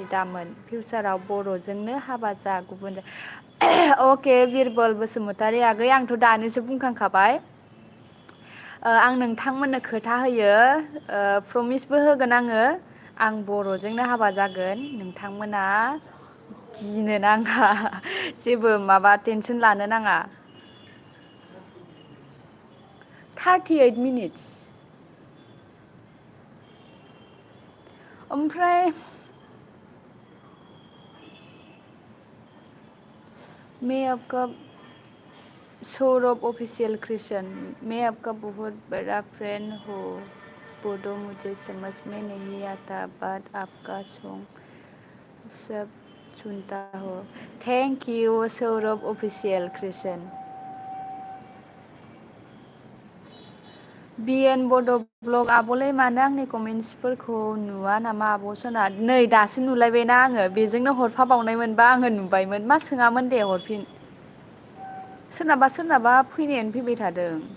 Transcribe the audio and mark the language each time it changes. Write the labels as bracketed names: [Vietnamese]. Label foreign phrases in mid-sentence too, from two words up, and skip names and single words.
[Bodo] दामोन फिउचाराव बर'जोंनो हाबा जा गुबुन अके बिरबल बसुमतारी आगै आंथ' दानिसो बुंखांखाबाय आं नोंथांमोननो खोथा होयो प्रमिसबो होगोन आं बर'जोंनो हाबा जागोन नोंथांमोना गिनो नाङा जेबो माबा टेनसन लानो नाङा 38 मिनिट्स [Hindi] ओमफ्राय मैं आपका सौरभ ऑफिशियल क्रिश्चियन मैं आपका बहुत बड़ा फ्रेंड हूँ बोडो मुझे समझ में नहीं आता बट आपका सॉन्ग सब सुनता हो [English] thank you [Hindi] सौरभ ऑफिशियल क्रिश्चियन [Bodo] बिएन बड' ब्लग आब'लै मानो आंनि कमेन्ट्सफोरखौ नुवा नामा आब' सना नै दासो नुलायबायना आङो बेजोंनो हरफाबावनायमोनबा आङो नुबायमोन मा सोङामोन दे हरफिन सोरनाबा फैनायानो फैबाय थादों